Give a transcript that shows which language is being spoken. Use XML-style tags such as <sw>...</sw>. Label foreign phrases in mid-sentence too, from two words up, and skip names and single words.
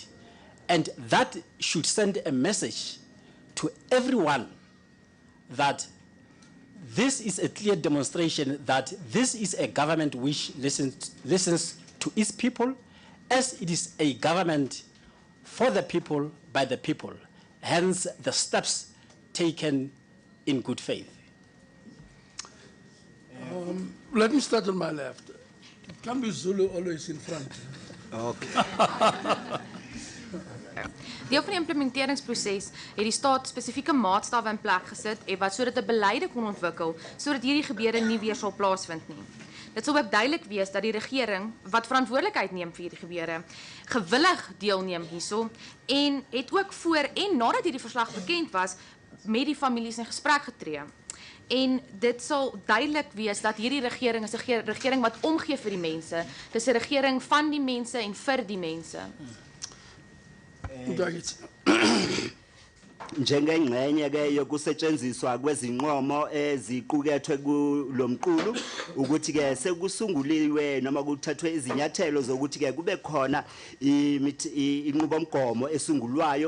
<en>And that should send a message to everyone that this is a clear demonstration that this is a government which listens to its people, as it is a government for the people, by the people, hence the steps taken in good faith. Let me start on my left. Kambi Zulu always in front. Okay.</en> <af>Deel van die implementeringsproses het die staat spesifieke maatstawwe in plek gesit wat sodat 'n beleide kon ontwikkel sodat hierdie gebeure nie weer sal plaasvind nie. Dit sal ook duidelik wees dat die regering wat verantwoordelikheid neem vir hierdie gebeure gewillig deelneem hierso en het ook voor en nadat hierdie verslag bekend was met die families in gesprek getree. En dit sal duidelik wees dat hierdie regering is 'n regering wat omgee vir die mense. Dis 'n regering van die mense en vir die mense.</af> <zu>Njengengxenye ke yokusetshenziswa kwezinqomo eziqukethwe kulomqulu ukuthi ke sekusunguliwe noma kuthathwe izinyathelo zokuthi ke kube khona inqubomgomo esungulwayo</zu>